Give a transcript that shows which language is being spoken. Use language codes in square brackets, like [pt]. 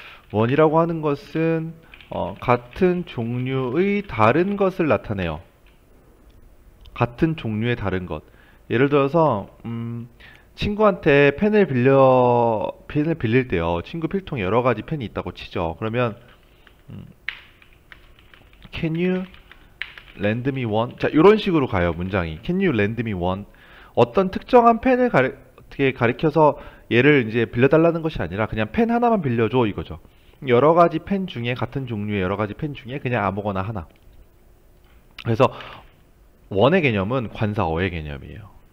[ko] 원이라고 하는 것은 같은 종류의 다른 것을 나타내요. 같은 종류의 다른 것. 예를 들어서 친구한테 펜을 빌릴 때요. 친구 필통에 여러 가지 펜이 있다고 치죠. [en] 그러면 Can you lend me one? [ko] 자, 이런 식으로 가요. 문장이. [en] Can you lend me one? [ko] 어떤 특정한 펜을 어떻게 가리켜서 얘를 이제 빌려달라는 것이 아니라 그냥 펜 하나만 빌려줘 이거죠. 여러 가지 펜 중에 같은 종류의 여러 가지 펜 중에 그냥 아무거나 하나. 그래서 원의 개념은 관사어의 개념이에요.